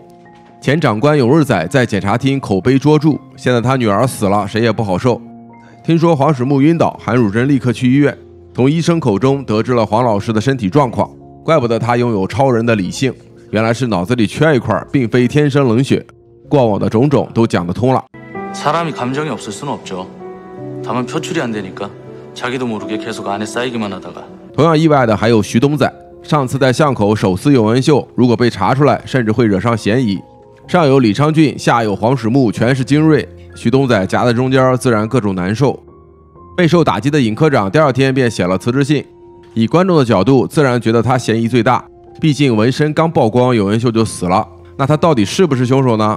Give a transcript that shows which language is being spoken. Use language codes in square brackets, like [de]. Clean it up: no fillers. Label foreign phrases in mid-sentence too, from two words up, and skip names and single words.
[zh] 前长官永日宰在检察厅口碑卓著，现在他女儿死了，谁也不好受。听说黄始木晕倒，韩汝珍立刻去医院，从医生口中得知了黄老师的身体状况，怪不得他拥有超人的理性，原来是脑子里缺一块，并非天生冷血。过往的种种都讲得通了。 [ko] 사람이 감정이 없을 수는 없죠. 다만 표출이 안 되니까 자기도 모르게 계속 안에 쌓이기만 하다가. [zh] 同样意外的还有徐东宰，上次在巷口手撕永恩秀，如果被查出来，甚至会惹上嫌疑。上有李昌俊，下有黄始木，全是精锐，徐东宰夹在中间，自然各种难受。备受打击的尹科长第2天便写了辞职信，以观众的角度，自然觉得他嫌疑最大，毕竟纹身刚曝光，永恩秀就死了，那他到底是不是凶手呢？